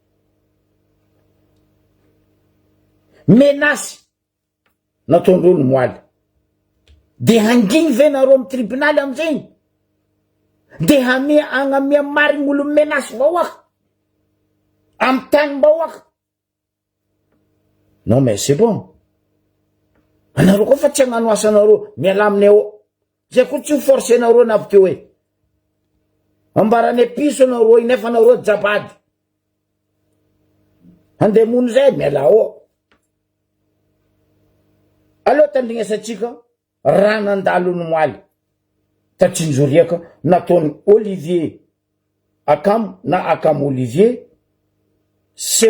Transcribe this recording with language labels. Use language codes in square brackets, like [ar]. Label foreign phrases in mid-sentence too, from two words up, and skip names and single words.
[mg] Menasy nataondreo ny moaly de hangigny ve nareo amy tribunal amizegny de agnamia marigny olo menasy vahoaka amy tany mbahoaka. [fr] Non mais c'est bon. [mg] Anareo koa fa tsy hagnano asanareo miala aminay ao zay koa tsy force nareo na avy teo hoe ambarane piso anareo nefa anareo jabady andemono zay miala ao. Aleo tandrignesatsika raha nandalo ny moaly tatsinjoriaka nataony Olivier Akamo na Akamo Olivier chef